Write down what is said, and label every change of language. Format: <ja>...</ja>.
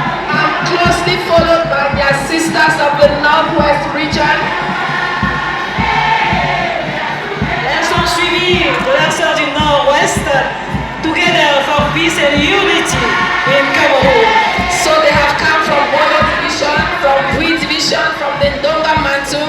<en>I'm closely followed by their sisters of the Northwest region.</en> <fr>Elles sont suivies de la sœur du Nord-Ouest,</fr> <en>together for peace and unity in Cameroon. So they have come from Bono division, from Bui division, from the Ndonga Mantu,</en>